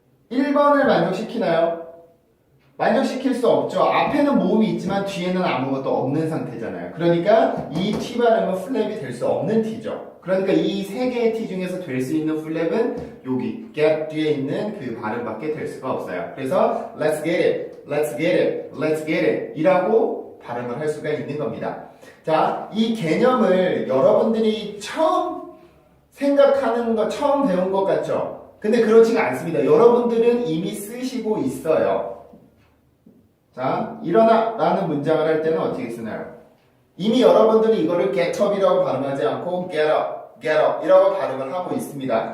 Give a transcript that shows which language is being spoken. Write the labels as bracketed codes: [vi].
[ko] 1번을 만족시키나요? 만족시킬 수 없죠. 앞에는 모음이 있지만 뒤에는 아무것도 없는 상태잖아요. 그러니까 이 t 발음은 플랩이 될 수 없는 t죠. 그러니까 이 세 개의 t 중에서 될 수 있는 플랩은 여기 get 뒤에 있는 그 발음밖에 될 수가 없어요. [en] 그래서 let's get it, let's get it, let's get it [ko] 이라고 발음을 할 수가 있는 겁니다. 자, 이 개념을 여러분들이 처음 생각하는 거, 처음 배운 것 같죠? 근데 그렇지가 않습니다. 여러분들은 이미 쓰시고 있어요. 자, 일어나 라는 문장을 할 때는 어떻게 쓰나요? 이미 여러분들이 이거를 get up이라고 발음하지 않고 get up, get up 이라고 발음을 하고 있습니다.